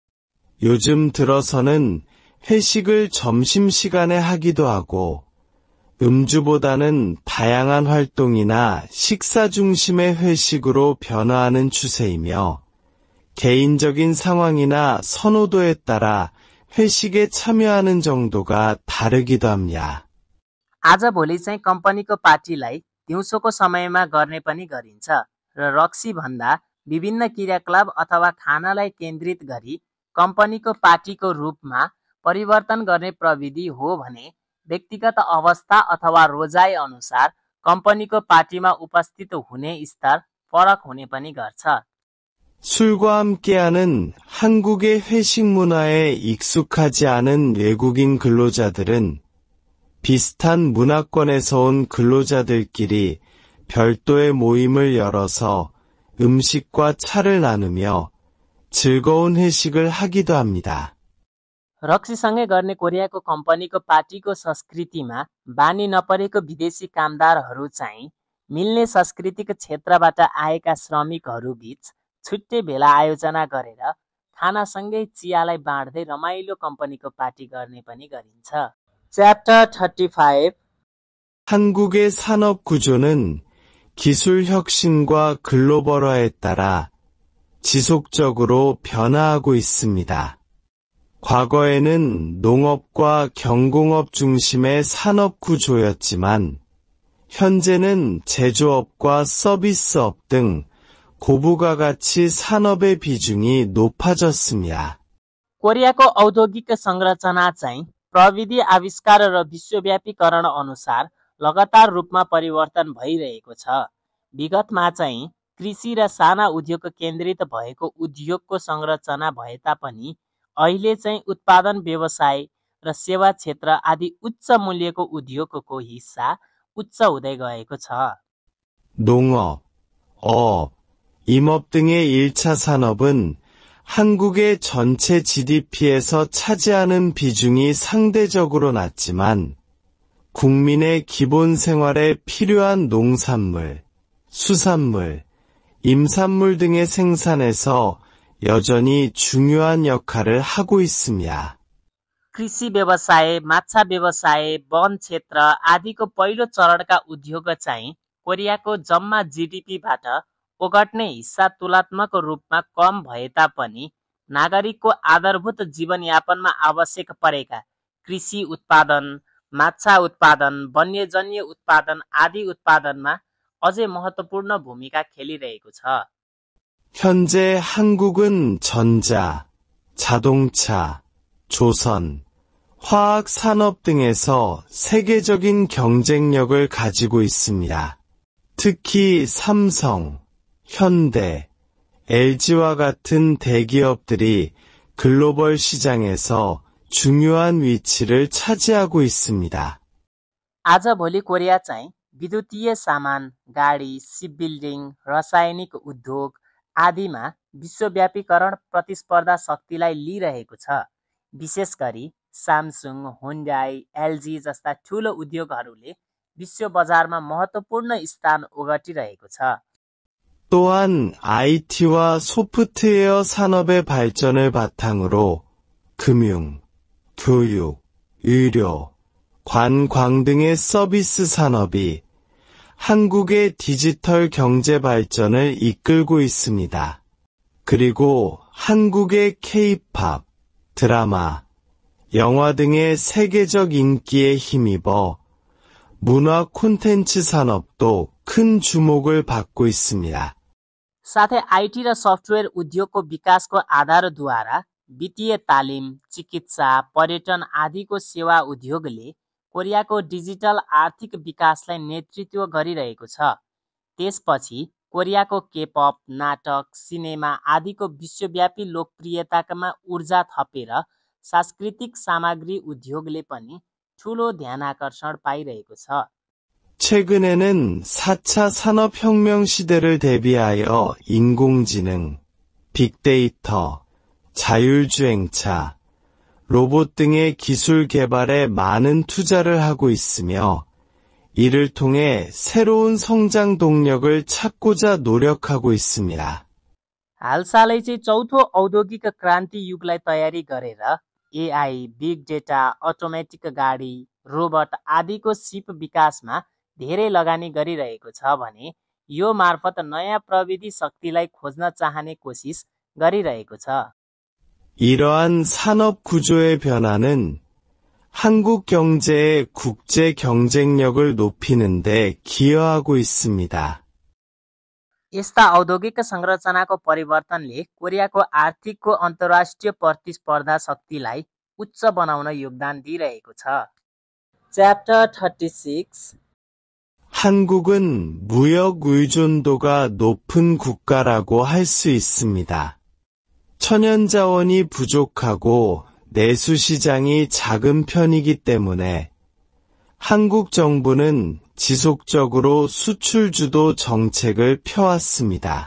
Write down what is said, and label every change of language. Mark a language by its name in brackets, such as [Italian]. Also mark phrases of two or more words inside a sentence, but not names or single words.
[Korean] 요즘 들어서는 회식을 점심시간에 하기도 하고 음주보다는 다양한 활동이나 식사 중심의 회식으로 변화하는 추세이며 개인적인 상황이나 선호도에 따라 회식에 참여하는 정도가 다르기도 합니다. [Nepali] आजभोलि चाहिँ कम्पनीको पार्टीलाई दिउँसोको समयमा गर्ने पनि गरिन्छ र रक्सी भन्दा विभिन्न क्रियाकलाप अथवा खानालाई केन्द्रित गरी कम्पनीको पार्टीको रूपमा परिवर्तन गर्ने प्रविधि हो भने व्यक्तिगत अवस्था अथवा रोजाइ अनुसार कम्पनीको पार्टीमा उपस्थित हुने स्तर फरक हुने पनि गर्छ। [Korean] 술과 함께하는 한국의 회식 문화에 익숙하지 않은 외국인 근로자들은 비슷한 문화권에서 온 근로자들끼리 별도의 모임을 열어서 음식과 차를 나누며 즐거운 회식을 하기도 합니다. [Nepali] रक्सीसँगै गर्ने कोरियाको कम्पनीको पार्टीको संस्कृतिमा बानी नपरेको विदेशी कामदारहरू चाहिँ मिल्ने सांस्कृतिक क्षेत्रबाट आएका श्रमिकहरू बीच छुट्टै भेला आयोजना गरेर खानासँगै चियालाई बाँड्दै रमाइलो कम्पनीको पार्टी गर्ने पनि गरिन्छ। च्याप्टर 35 [Korean] 한국의 산업 구조는 기술 혁신과 글로벌화에 따라 지속적으로 변화하고 있습니다. 과거에는 농업과 경공업 중심의 산업 구조였지만 현재는 제조업과 서비스업 등 고부가 가치 산업의 비중이 높아졌습니다. [Nepali] कोरियाको औद्योगिक संरचना चाहिँ प्रविधि आविष्कार र विश्वव्यापीकरण अनुसार लगातार रूपमा परिवर्तन भइरहेको छ। विगतमा चाहिँ कृषि र साना उद्योग केन्द्रित भएको उद्योगको संरचना भए तापनि अहिले चाहिँ उत्पादन व्यवसाय र सेवा क्षेत्र आदि उच्च मूल्यको उद्योगको हिस्सा उच्च हुँदै गएको छ। [Korean] 농업, 어업, 임업 등의 1차 산업은 한국의 전체 GDP에서 차지하는 비중이 상대적으로 낮지만 국민의 기본 생활에 필요한 농산물, 수산물, 임산물 등의 생산에서 여전히 중요한 역할을 하고 있습니다. [Nepali] कृषि व्यवसाय, माछा व्यवसाय, वन क्षेत्र आदिको पहिलो चरणका उद्योग चाहिँ कोरियाको जम्मा जीडीपीबाट ओगट्ने हिस्सा तुलनात्मक रूपमा कम भए तापनि नागरिकको आधारभूत जीवनयापनमा आवश्यक परेका कृषि उत्पादन, माछा उत्पादन, वन्यजन्य उत्पादन आदि उत्पादनमा अझै महत्त्वपूर्ण भूमिका खेलिरहेको छ। [Korean] 현재 한국은 전자, 자동차, 조선, 화학 산업 등에서 세계적인 경쟁력을 가지고 있습니다. 특히 삼성, 현대, LG와 같은 대기업들이 글로벌 시장에서 중요한 위치를 차지하고 있습니다. [Nepali] आजभोलि कोरिया चाहिँ विद्युतीय सामान, गाडी, सिपबिल्डिङ, रासायनिक उद्योग आदिमा विश्वव्यापीकरण प्रतिस्पर्धा शक्तिलाई लिइरहेको छ। विशेष गरी सामसुङ, हुन्डाई, एलजी जस्ता ठूलो उद्योगहरूले विश्व बजारमा महत्त्वपूर्ण स्थान ओगटिरहेको छ। [Korean] 또한 IT와 소프트웨어 산업의 발전을 바탕으로 금융, 교육, 의료, 관광 등의 서비스 산업이 한국의 디지털 경제 발전을 이끌고 있습니다. 그리고 한국의 K-팝, 드라마, 영화 등의 세계적 인기에 힘입어 문화 콘텐츠 산업도 큰 주목을 받고 있습니다. [Nepali] साथै आईटी र सफ्टवेयर उद्योगको विकासको आधारद्वारा वित्तीय तालिम, चिकित्सा, पर्यटन आदिको सेवा उद्योगले कोरियाको डिजिटल आर्थिक विकासलाई नेतृत्व गरिरहेको छ। त्यसपछि कोरियाको केपअप, नाटक, सिनेमा आदिको विश्वव्यापी लोकप्रियतामा ऊर्जा थपेर सांस्कृतिक सामग्री उद्योगले पनि ठूलो ध्यानाकर्षण पाइरहेको छ। [Korean] 최근에는 4차 산업혁명 시대를 대비하여 인공지능, 빅데이터, 자율주행차, 로봇 등의 기술 개발에 많은 투자를 하고 있으며 이를 통해 새로운 성장 동력을 찾고자 노력하고 있습니다. [Nepali] हालसालै चाहिँ चौथो औद्योगिक क्रान्ति युगलाई तयारी गरेर एआई, [English] big data, [Nepali] अटोमेटिक गाडी, रोबोट आदिको सिप विकासमा धेरै लगानी गरिरहेको छ भने यो मार्फत नयाँ प्रविधि शक्तिलाई खोज्न चाहने कोसिस गरिरहेको छ। [Korean] 이러한 산업 구조의 변화는 한국 경제의 국제 경쟁력을 높이는 데 기여하고 있습니다. [Nepali] यस्ता औद्योगिक संरचनाको परिवर्तनले कोरियाको आर्थिकको अन्तर्राष्ट्रिय प्रतिस्पर्धा शक्तिलाई उच्च बनाउन योगदान दिइरहेको छ। च्याप्टर 36 [Korean] 한국은 무역 의존도가 높은 국가라고 할 수 있습니다. 천연자원이 부족하고 내수 시장이 작은 편이기 때문에 한국 정부는 지속적으로 수출 주도 정책을 펴왔습니다.